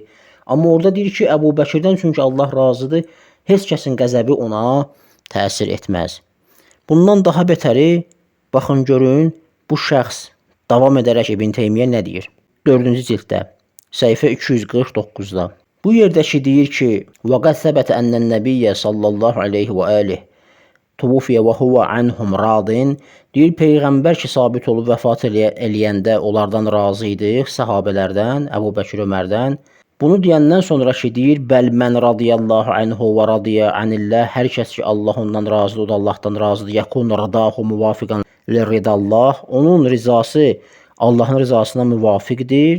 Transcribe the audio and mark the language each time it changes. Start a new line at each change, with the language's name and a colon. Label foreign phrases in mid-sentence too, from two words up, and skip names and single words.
Azerbaijani: Amma orada deyir ki, Əbu Bəkirdən çünki Allah razıdır, heç kəsin qəzəbi ona təsir etməz. Bundan daha betəri, baxın görün, bu şəxs davam edərək İbn Teymiyyə nə deyir? 4-cü cilddə, səhifə 249-da. Bu yerdəki deyir ki,
Arabic: وَقَدْ ثَبَتَ أَنَّ النَّبِيَّ صلى الله عليه وآله توفي وهو عنهم راض
Azerbaijani: deyir, Peyğəmbər ki, sabit olub vəfat eləyəndə onlardan razı idi, səhabələrdən, Əbu Bəkir Ömərdən. Bunu deyəndən sonra ki, deyir,
Arabic: بل من رضي الله عنه ورضي عن الله,
Azerbaijani: hər kəs ki, Allah ondan razıdır, o da Allahdan razıdır,
Arabic: يكون رضاه موافقا لرضا الله,
Azerbaijani: onun rizası Allahın rizasına müvafiqdir.